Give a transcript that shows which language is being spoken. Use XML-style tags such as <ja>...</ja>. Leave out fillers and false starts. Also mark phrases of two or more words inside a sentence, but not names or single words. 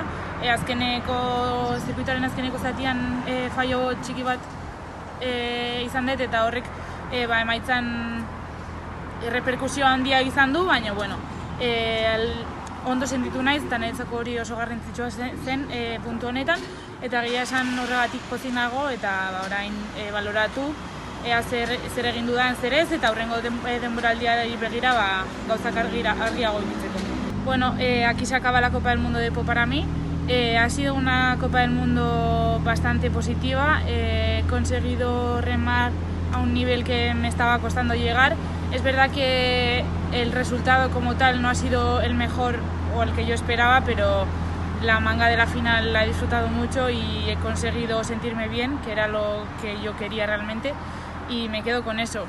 <eu>Zirkuitoaren azkeneko zatian fallo txiki bat izan dut eta horrek emaitzan reperkusio handia izan du, baina ondo sentitu naiz eta niretzako hori oso garrantzitsua zen puntu honetan, eta egia esan horregatik pozik nago eta orain baloratu ea zer egin dudan zer ez, eta hurrengo denboraldiari begira gauzak argiago ikutzeko.</eu> <es>Bueno, aquí se acaba la Copa del Mundo de Po para mí. Ha sido una Copa del Mundo bastante positiva. He conseguido remar a un nivel que me estaba costando llegar. Es verdad que el resultado como tal no ha sido el mejor o el que yo esperaba, pero la manga de la final la he disfrutado mucho y he conseguido sentirme bien, que era lo que yo quería realmente, y me quedo con eso.</es>